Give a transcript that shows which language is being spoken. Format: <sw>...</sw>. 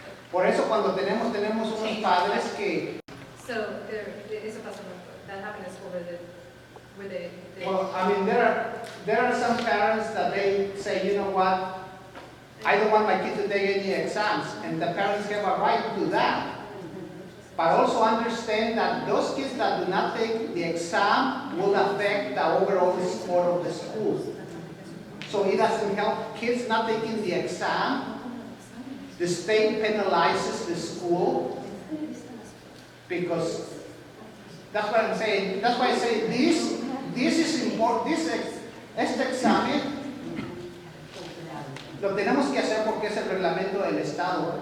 <es>Por eso cuando tenemos unos padres que,</es> <en>so</en> <es>eso pasó</es> <en>that happened in school where they well, I mean, there are some parents that they say, you know what, I don't want my kid to take any exams, and the parents have a right to that. But also understand that those kids that do not take the exam will affect the overall score of the school. So it doesn't help kids not taking the exam. The state penalizes the school because that's what I'm saying. That's why I say this is important.</en> <es>Este examen lo tenemos que hacer porque es el reglamento del Estado.</es>